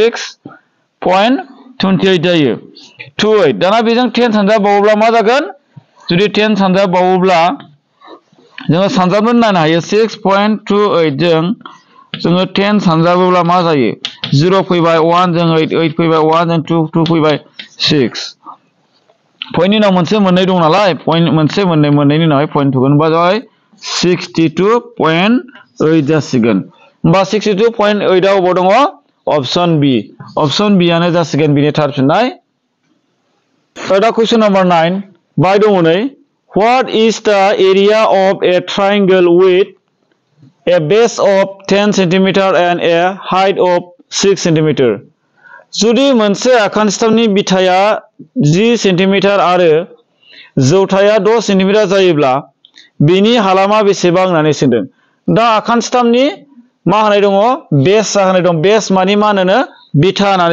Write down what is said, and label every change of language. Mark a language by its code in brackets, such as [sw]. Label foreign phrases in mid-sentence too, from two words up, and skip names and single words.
[brx] 6.28 जायो 28 दाना बेजों 10 सानजाबबावोब्ला मा जागोन जुदि 10 सानजाबबावोब्ला जोङो सानजाबनो नायनो हायो 6.28 जों जोङो 10 सानजाबोब्ला मा जायो 0 फैबाय 1 जों 8 8 फैबाय 1 जों 2 फैबाय 6 पइन्टनि उनाव मोनसे मोननै दं नालाय पइन्ट मोनसे मोननैनि उनावहाय पइन्ट होगोन होनबा जाबाय 62.8 जासिगोन होमबा 62.8 आव अबाव दङ [en] option B [brx] आनो जासिगोन बिनि थार फिननाय [en] दा question number 9 [brx] बाय दङ नै [en] What is the area of a triangle with a base of 10 cm and a height of 6 cm [brx] जुदि मोनसे आखान्थिथामनि बिथाया 10 cm आरो जौथाया 6 cm जायोब्ला बिनि हालामा बेसेबां होननानै सोंदों दा आखान्थिथामनि मा होनाय दङ बेस होनाय दं बेस मानि मा होनो बिथा होननानै